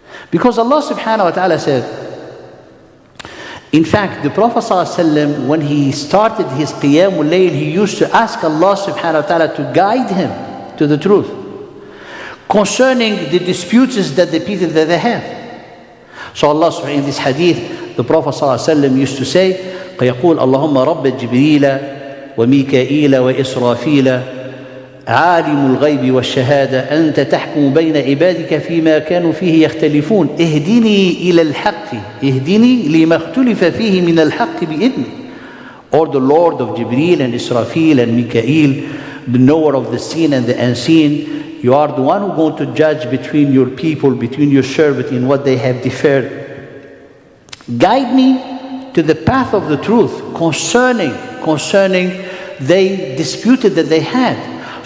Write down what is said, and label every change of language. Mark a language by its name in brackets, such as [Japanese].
[English] Because Allah subhanahu wa ta'ala said, in fact, the Prophet ﷺ, when he started his Qiyamul Layl, he used to ask Allah subhanahu wa ta'ala to guide him to the truth concerning the disputes that the people that they have. So Allah subhanahu wa ta'ala, in this hadith, the Prophet ﷺ used to say, [Arabic] قَيَقُولُ اللَّهُمَّ رَبَّ جِبْرِيلَ وَمِيكَائِيلَ وَإِسْرَافِيلَ عالم الغيب والشهادة أنت تحكم بين عبادك فيما كانوا فيه يختلفون اهدني إلى الحق اهدني لما اختلف فيه من الحق بإذنك. [English] Or the Lord of Jibreel and Israfil and Mikael, the knower of the seen and the unseen, you are the one who is going to judge between your people, between your servant in what they have differed. Guide me to the path of the truth concerning they disputed that they had.